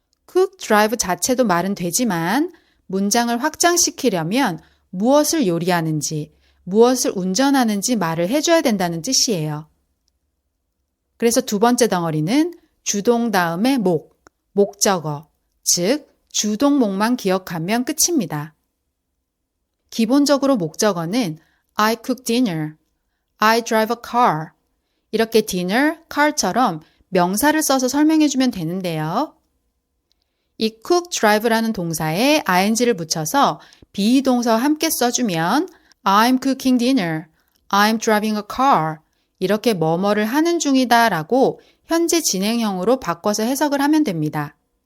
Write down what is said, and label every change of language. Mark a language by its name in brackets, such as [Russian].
[Korean] cook, drive 자체도 말은 되지만 문장을 확장시키려면 무엇을 요리하는지, 무엇을 운전하는지 말을 해줘야 된다는 뜻이에요. 그래서 두 번째 덩어리는 주동 다음에 목적어, 즉 주동목만 기억하면 끝입니다. 기본적으로 목적어는 [English] I cook dinner, I drive a car [Korean] 이렇게 dinner, car처럼 명사를 써서 설명해주면 되는데요. 이 cook, drive라는 동사에 ing를 붙여서 비동사와 함께 써주면 [English] I'm cooking dinner, I'm driving a car [Korean] 이렇게 뭐뭐를 하는 중이다 라고 현재 진행형으로 바꿔서 해석을 하면 됩니다.